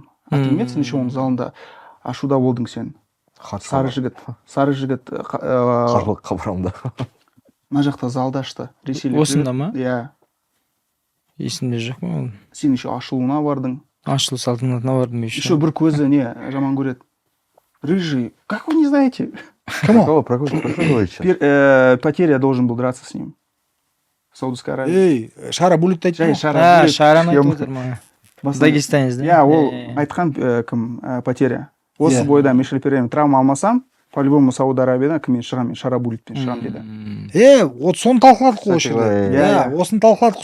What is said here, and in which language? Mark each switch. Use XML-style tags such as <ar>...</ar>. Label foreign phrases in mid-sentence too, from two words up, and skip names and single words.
<kk>Атылмет, неше оның залында ашуда болдың сен. Сары жігіт қабырамда. Мына жақта залда ашты. Осында ма? Иә. Есімде жоқ ма? Сен еще ашылуына бардың. Ашылу салтанатына бардым еще. Еще бір көзі не жаман көреді.</kk> <ru>Рыжий. Как вы не знаете? Кого? Про кого говорите? Потеря должен был драться с ним. Саудовская Аравия.</ru> <kk>Шара Булит айтты. Шараны айтып отыр ма?</kk> <ru>Дагестанец, да?</ru> <kk>Иә, ол айтқан кім Потеря. Осы бойда Мишель Перейрамен травма алмасам, по-любому Сауд Арабиядан кіммен шығам, мен Шара Булитпен шығам деді. Вот соны талқыладық қой осы жерде. Осыны талқыладық.</kk>